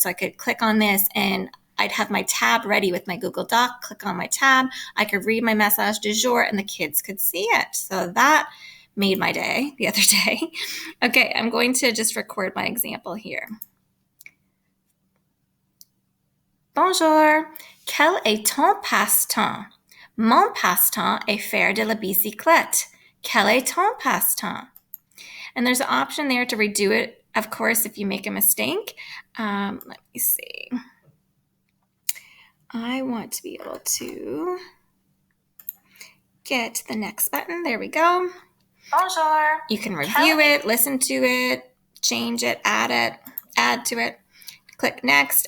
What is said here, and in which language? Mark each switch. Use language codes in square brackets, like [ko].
[en] So I could click on this and I'd have my tab ready with my Google Doc, click on my tab. I could read my message du jour and the kids could see it. So that made my day the other day. Okay, I'm going to just record my example here. [fr] Bonjour, quel est ton passe-temps? Mon passe-temps est faire de la bicyclette. Quel est ton passe-temps? [en] And there's an option there to redo it, of course, if you make a mistake. Let me see. I want to be able to get the next button. There we go. [fr] Bonjour. [en] You can review it, listen to it, change it, add to it. Click next.